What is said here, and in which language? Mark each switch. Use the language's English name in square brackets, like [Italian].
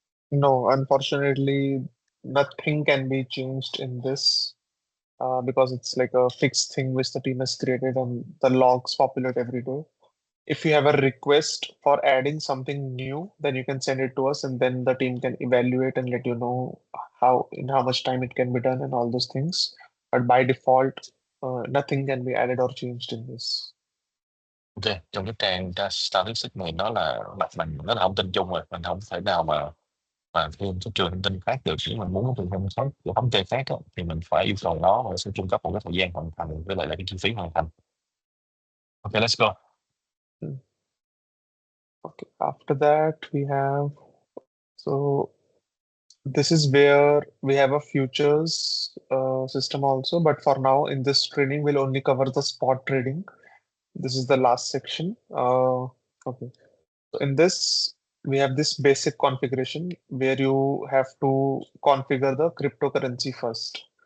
[English] no, unfortunately, nothing can be changed in this because it's like a fixed thing which the team has created and the logs populate every day. If you have a request for adding something new, then you can send it to us, and then the team can evaluate and let you know in how much time it can be done and all those things. But by default, nothing can be added or changed in this. [Vietnamese] Ok, trong cái trang statistic này nó là mặt bằng, nó là thông tin chung rồi, mình không thể nào mà thêm cái trường thông tin khác được. Nếu mình muốn có trường thông tin khác, của thống kê khác á, thì mình phải yêu cầu nó và sẽ cung cấp một cái thời gian hoàn thành với lại là cái chi phí hoàn thành. [English] Ok, let's go. Hmm. Okay. After that, we have so this is where we have a futures system also. But for now, in this training, we'll only cover the spot trading. This is the last section. Okay. So in this, we have this basic configuration where you have to configure the cryptocurrency first.